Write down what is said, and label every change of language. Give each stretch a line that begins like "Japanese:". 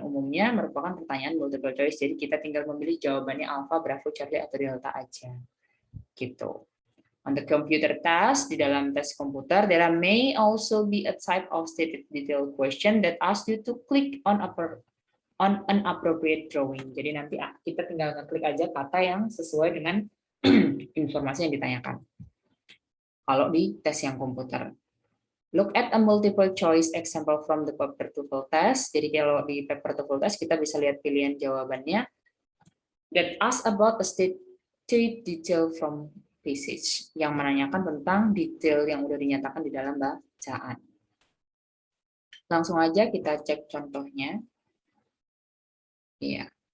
Indonesian: Umumnya merupakan pertanyaan multiple choice, jadi kita tinggal memilih jawabannya alpha, bravo, charlie, atau delta aja. Gitu.
English: On the computer test,
Indonesian: di dalam tes komputer,
English: there may also be a type of stated detail question that asks you to click on an appropriate drawing.
Indonesian: Jadi nanti kita tinggal ngeklik aja kata yang sesuai dengan informasi yang ditanyakan. Kalau di tes yang komputer.
English: Look at a multiple choice example from the paper TOEFL test.
Indonesian: Jadi kalau di paper TOEFL test kita bisa lihat pilihan jawabannya.
English: That ask about a state detail from passage,
Indonesian: yang menanyakan tentang detail yang udah dinyatakan di dalam bacaan. Langsung aja kita cek contohnya. Iya.